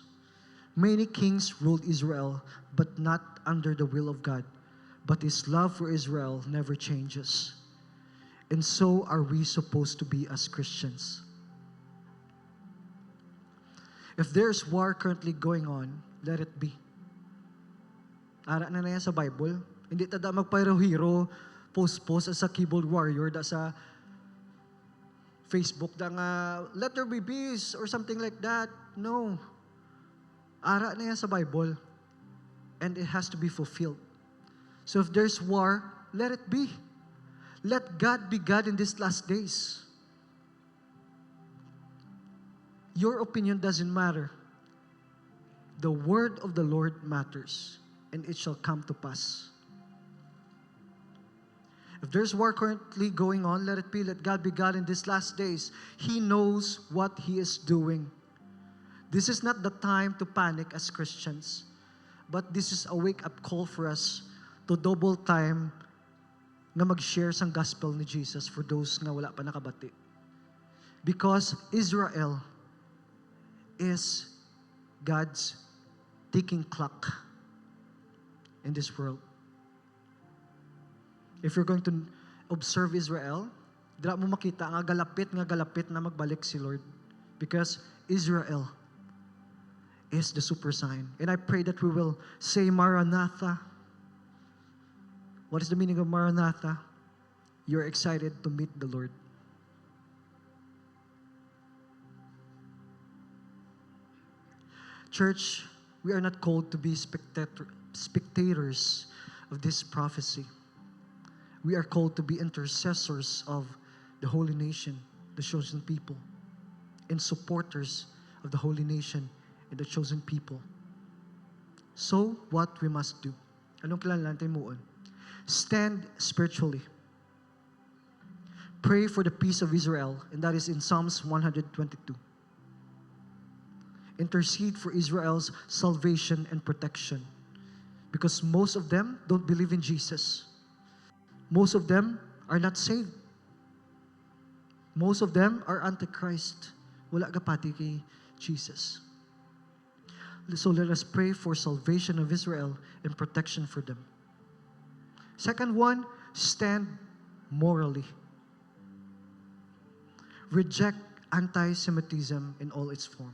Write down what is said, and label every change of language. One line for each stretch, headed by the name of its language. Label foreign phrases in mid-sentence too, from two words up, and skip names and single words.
English: Many kings ruled Israel, but not under the will of God. But His love for Israel never changes. And so are we supposed to be as Christians. If there's war currently going on, let it be.
Hiligaynon: Ara na yan sa Bible. Hindi tada magpayro-hero,
English: post-post as a keyboard warrior,
Hiligaynon: da sa Facebook, da nga,
English: let there be peace, or something like that. No.
Hiligaynon: Ara na yan sa Bible.
English: And it has to be fulfilled. So if there's war, let it be. Let God be God in these last days. Your opinion doesn't matter. The word of the Lord matters, and it shall come to pass. If there's war currently going on, let it be. Let God be God in these last days. He knows what He is doing. This is not the time to panic as Christians, but this is a wake-up call for us to double time
Hiligaynon: na mag-share sang gospel ni Jesus
English: for those
Hiligaynon: nga wala pa nakabati.
English: Because Israel is God's ticking clock in this world. If you're going to observe Israel,
Hiligaynon: dira mo makita nga galapit na magbalik si Lord.
English: Because Israel is the super sign. And I pray that we will say Maranatha. What is the meaning of Maranatha? You're excited to meet the Lord. Church, we are not called to be spectators of this prophecy. We are called to be intercessors of the holy nation, the chosen people, and supporters of the holy nation and the chosen people. So, what we must do?
Filipino: Anong kailangan natin muon?
English: Stand spiritually. Pray for the peace of Israel, and that is in Psalms 122. Intercede for Israel's salvation and protection, because most of them don't believe in Jesus. Most of them are not saved. Most of them are antichrist.
Hiligaynon: Wala kapati kay Jesus.
English: So let us pray for salvation of Israel and protection for them. Second one, stand morally. Reject anti-Semitism in all its form.